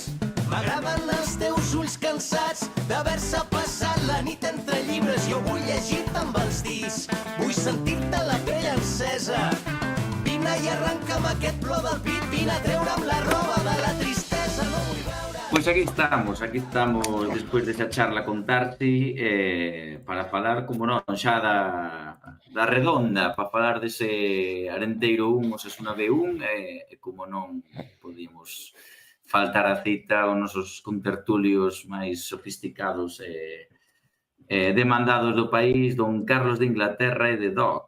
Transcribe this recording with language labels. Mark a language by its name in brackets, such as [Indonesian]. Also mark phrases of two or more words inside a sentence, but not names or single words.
[Catalan] M'agraden els teus ulls cansats d'haver-se passat la nit entre llibres. Jo vull llegir-te amb els dits, vull sentir-te la pell encesa. Vine i arrenca'm aquest plor del pit, vine a treure'm la roba de la tristesa. No vull veure... [Galician] Pues aquí estamos despois desa charla con Tarsi para falar, como non, xa da redonda para falar dese Arenteiro 1, Osasuna B1 e como non podíamos faltar a cita aos nosos contertulios máis sofisticados e demandados do país, don Carlos de Inglaterra e de Doc.